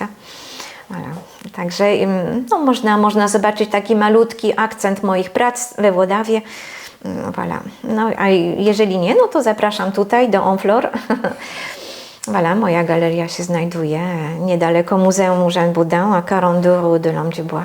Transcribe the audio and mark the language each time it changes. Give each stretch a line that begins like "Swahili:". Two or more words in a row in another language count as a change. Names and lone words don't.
French: Voilà.
Polish: Także no, można zobaczyć taki malutki akcent moich prac we Włodawie.
French: Voilà.
Polish: No, a jeżeli nie, no to zapraszam tutaj do Honfleur. Voilà, moja galeria się znajduje niedaleko Muzeum Eugène Boudin,
French: à 42 rue de l'Homme du Bois.